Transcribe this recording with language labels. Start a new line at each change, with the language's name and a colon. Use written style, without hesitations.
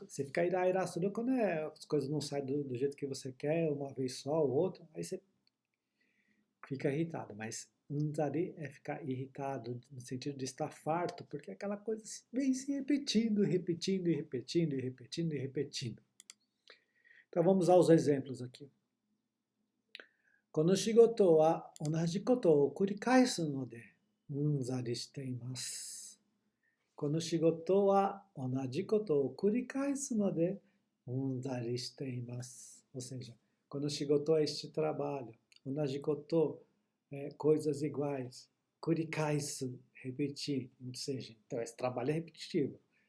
Portuguese: Você fica irairasuru quando as coisas não saem do jeito que você quer, uma vez só ou outra, aí você fica irritado. Mas unzari é ficar irritado no sentido de estar farto, porque aquela coisa vem se repetindo, repetindo, e repetindo, e repetindo, e repetindo. Então vamos aos exemplos aqui.
Japanese: この仕事は同じことを繰り返すので、うんざりしています。この仕事は同じことを繰り返すので、うんざりしています。
Portuguese: Ou seja, quando仕事é este trabalho, 同じこと、coisas iguais, 繰り返す, repetir, ou seja, então esse trabalho é repetitivo.